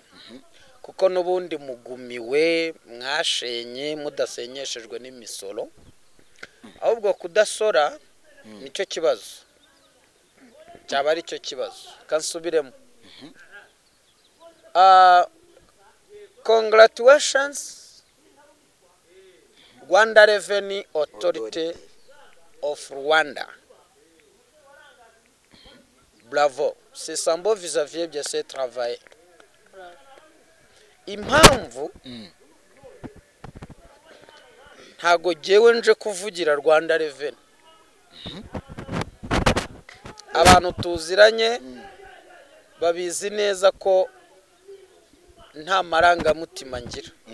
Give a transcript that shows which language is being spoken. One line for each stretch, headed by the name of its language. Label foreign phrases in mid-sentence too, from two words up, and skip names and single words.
Kinyarwanda: kuko nubundi mugumiwe mwashenye mudasenyeshejwe n'imisoro ahubwo kudasora nicyo kibazo cyaba ari cyo kibazo kansubiremo congratulations Rwanda Revenue Authority of Rwanda.
French: Bravo, c'est sambo vis-à-vis de ce travail.
Kinyarwanda: Impamvu ntago jewe nje kuvugira Rwanda Revenue. Abantu tuziranye babizi neza ko nta marangamutima ngira.